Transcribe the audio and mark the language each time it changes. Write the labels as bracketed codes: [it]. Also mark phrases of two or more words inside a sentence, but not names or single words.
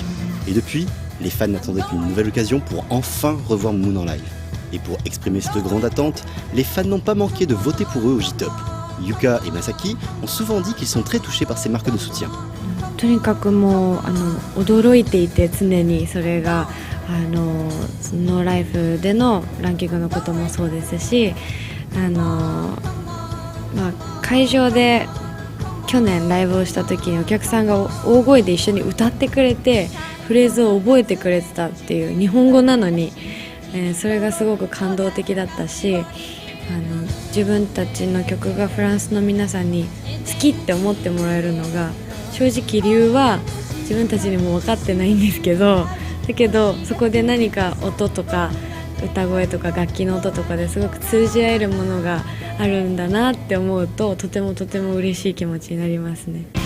[fr] Et depuis, les fans n'attendaient qu'une nouvelle occasion pour enfin revoir Moon en live. Et pour exprimer cette grande attente, les fans n'ont pas manqué de voter pour eux au J-Top. Yuka et Masaki ont souvent dit qu'ils sont très touchés par ces marques de soutien. [ja] とにかくもう驚いていて常にそれがそのライブでのランキングのこともそうですし、会場で去年ライブをした時にお客さんが大声で一緒に歌ってくれてフレーズを覚えてくれてたっていう、日本語なのに、それがすごく感動的だったし、自分たちの曲がフランスの皆さんに好きって思ってもらえるのが、正直理由は自分たちにも分かってないんですけど、だけどそこで何か音とか歌声とか楽器の音とかですごく通じ合えるものがあるんだなって思うと、とてもとても嬉しい気持ちになりますね。